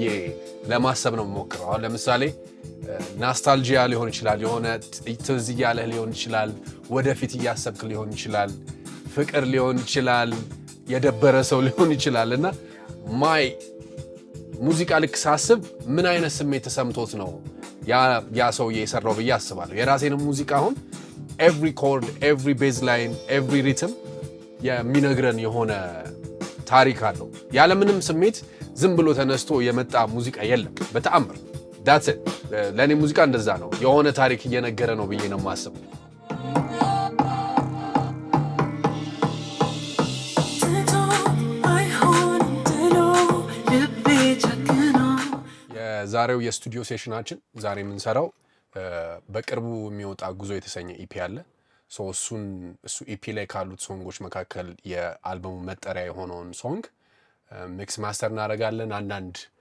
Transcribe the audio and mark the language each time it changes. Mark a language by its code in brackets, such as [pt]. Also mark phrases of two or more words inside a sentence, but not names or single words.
[am] ለማሰብ ነው የምሞክረው ለምሳሌ ናስታልጂያ ሊሆን ይችላል የሆነ ትዝ ያለህ ሊሆን ይችላል ወደፊት እያሰብክ ሊሆን ይችላል ፍቅር ሊሆን ይችላል የደበረ ሰው ሊሆን ይችላልና ማይ ሙዚቃ ልክ ሳስብ ምን አይነት ስሜት ተሰምቶት ነው ያ ሰው የሰራው ብዬ አስባለሁ የራሴን ሙዚቃ አሁን [en] every chord every bass line every rhythm [am] የሚነግረን የሆነ ታሪክ አለው ያለ ምንም ስሜት ዝም ብሎ ተነስቶ የመጣ ሙዚቃ የለም በተአምር [en] that's it [am] ለኔ ሙዚቃ እንደዛ ነው የሆነ ታሪክ እየነገረ ነው ብዬ ነው የማስበው ዛሬው የስቱዲዮ ሴሽናችን ዛሬ የምንሰራው በቅርቡ የሚወጣ ጉዞ የተሰኘ ኢፒ አለ እሱ ኢፒ ላይ ካሉት ሶንጎች መካከል የአልበሙ መጠሪያ የሆነውን ሶንግ [en] mix master [am] እናደርጋለን አንዳንድ